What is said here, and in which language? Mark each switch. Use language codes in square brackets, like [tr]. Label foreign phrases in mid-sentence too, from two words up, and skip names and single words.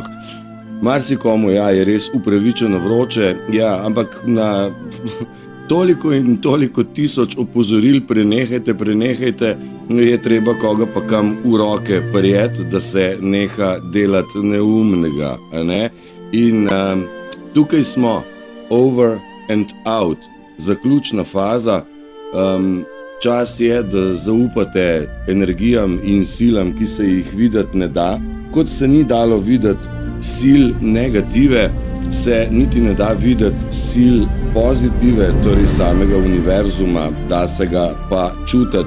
[sl] Marsikomu je res upravičeno vroče, ampak na toliko in toliko tisoč opozoril prenehajte, je treba koga pa kam v roke prijeti, da se neha delati neumnega, a ne? In tukaj smo, [en] over and out, [sl] zaključna faza. Čas je, da zaupate energijam in silam, ki se jih videti ne da, kot se ni dalo videti sil negative, se niti ne da videti sil pozitive, torej samega univerzuma, da se ga pa čutiti.